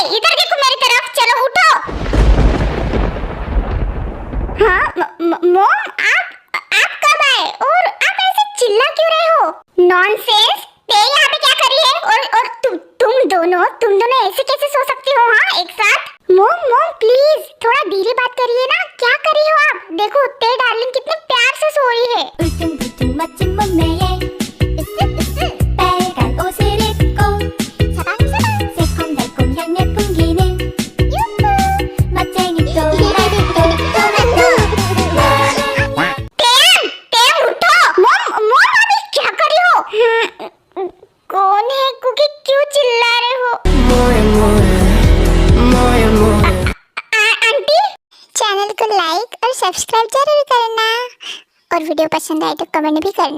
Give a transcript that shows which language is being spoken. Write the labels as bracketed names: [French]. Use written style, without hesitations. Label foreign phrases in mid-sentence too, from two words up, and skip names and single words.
[Hindi] इधर देखो मेरी तरफ, चलो उठो। हाँ मॉम, आप कब आए और आप ऐसे चिल्ला क्यों रहे हो? नॉनसेंस, ते यहाँ पे क्या कर रही है? और तुम दोनों ऐसे कैसे सो सकती हो हाँ एक साथ? मॉम प्लीज थोड़ा धीरे बात करिए ना, क्या कर रही हो आप? देखो ते डार्लिंग कितने प्यार से सो रही है। [Korean] 울퉁불퉁 멋진 몸매에 빨간 옷을 입고 사방사방 새콤달콤 향내 풍기는 유후 멋쟁이 토마토 [Hindi] टेम उठो। मॉम अभी क्या कर रही हो? कौन है? कुकी क्यों चिल्ला रहे हो? आंटी, चैनल को लाइक और सब्सक्राइब जरूर करना और वीडियो पसंद आए तो कमेंट भी करना।